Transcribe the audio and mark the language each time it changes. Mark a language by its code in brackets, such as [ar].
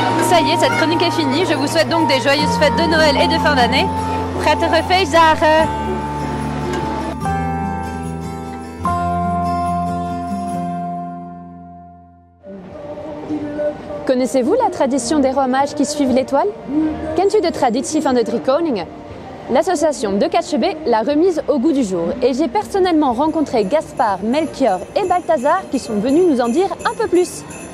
[fr] Ça y est, cette chronique est finie. Je vous souhaite donc des joyeuses fêtes de Noël et de fin d'année. [nl] Prettige feestdagen! [fr] Connaissez-vous la tradition des rois mages qui suivent l'étoile? [nl] Kent u de traditie van de drie koningen? [fr] L'association de Katchebé l'a remise au goût du jour et j'ai personnellement rencontré Gaspard, Melchior et Balthazar qui sont venus nous en dire un peu plus.